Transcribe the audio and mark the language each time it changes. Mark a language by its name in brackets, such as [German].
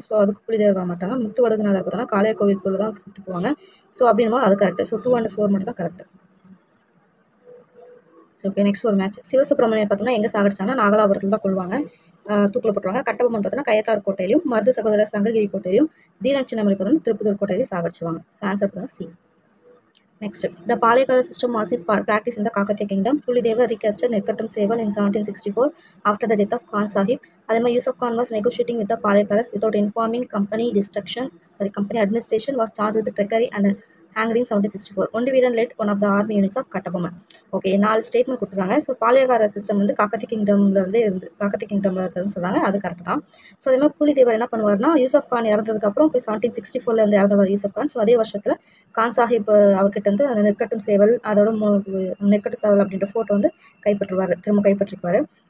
[Tamil] So அதுக்கு புலிதேவர் வர மாட்டாங்க. முத்துவடுகநாதர் பார்த்தோம்னா காளையார் கோவில் போல தான் சுற்றுக்குவாங்க. ஸோ அப்படின்னும் அது கரெக்ட். ஸோ 2 and 4 மட்டும் தான் கரெக்ட். ஸோ ஓகே, நெக்ஸ்ட் ஒரு மேட்ச். சிவசுப்ரமணியன் பார்த்தோம்னா எங்கே சாகடிச்சாங்கன்னா நாகலாபுரத்தில் தான் கொள்வாங்க, தூக்கில் போட்டுருவாங்க. கட்டபொம்மன் பார்த்தோன்னா கையத்தார் கோட்டையிலையும், மருது சகோதரர் சங்ககிரி கோட்டையிலையும், தீரன் சின்னமலை பார்த்தோம்னா திருப்பத்தூர் கோட்டையிலையும் சாகடிச்சுவாங்க. ஸோ ஆன்சர் பார்த்தோம்னா C. [English] Next, the Palekala system was in practice in the Kakatiya kingdom. Pulideva recaptured Nekattam Seval in 1764 after the death of Khan Sahib. Adama Yusuf Khan was negotiating with the Palekalas without informing company administration was charged with trickery and hanged in 1764. Only Veeran led one of the army units of Kattabomman. [Tamil] Okay, 4 statement கொடுத்துருக்காங்க. So Palayakkara system வந்து காக்கத்தி கிங்டமில் இருக்குதுன்னு சொல்கிறாங்க, அது correct தான். So அதே மாதிரி புலிதேவர் என்ன பண்ணுவார்னா, யூசப் கான் இறந்ததுக்கப்புறம் இப்போ 1764 இறந்தவர் யூசப் கான். ஸோ அதே வருஷத்தில் கான் சாஹிப் அவர்கிட்ட வந்து அந்த நெற்கட்டும் சேவல், அதோட நெற்கட்டும் சேவல் அப்படின்ற ஃபோட்டோ வந்து திரும்ப கைப்பற்றிக்குவார்.